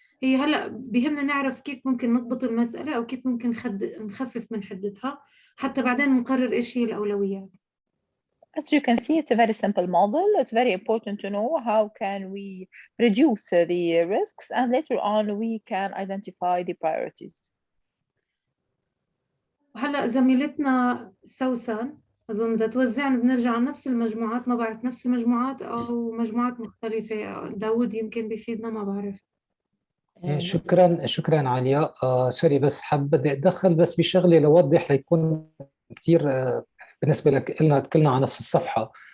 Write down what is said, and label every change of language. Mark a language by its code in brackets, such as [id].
[ar] هي هلا بيهمنا نعرف كيف ممكن نضبط المساله، او كيف ممكن نخفف من حدتها، حتى بعدين نقرر ايش هي الاولويات. [en] As you can see, it's a very simple model. It's very important to know how can we reduce the risks, and later on we can identify the priorities. [ar] هلا زميلتنا سوسن أظن بدها توزعنا، بنرجع على نفس المجموعات، ما بعرف نفس المجموعات أو مجموعات مختلفة. داود يمكن بيفيدنا، ما بعرف. شكرا عليا. سوري، بس بدي اتدخل بس بشغله لوضح ليكون كثير بالنسبه لك لنا كلنا على نفس الصفحه.